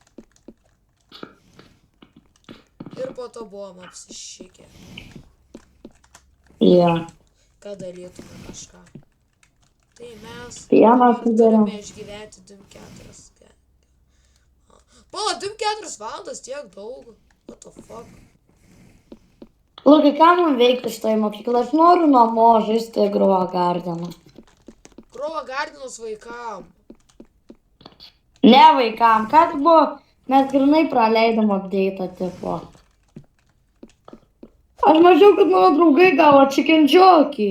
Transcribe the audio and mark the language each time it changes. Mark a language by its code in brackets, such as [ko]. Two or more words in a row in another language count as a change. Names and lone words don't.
[lt] Ir po to buvom apsišikę. Jo. Kad darytume kažką. Tai mes turime išgyventi 24. Pala, 24 valandas tiek daug. [en] What the fuck? [lt] Lukai, ką man veikti šitoj mokyklai? Aš noriu namo žaisti Grova Gardeną. Grova Gardenas vaikam. Ne vaikam, ką tik buvo, mes grinai praleidom update'ą tipo. Aš mačiau, kad mano draugai gavo chicken jockey.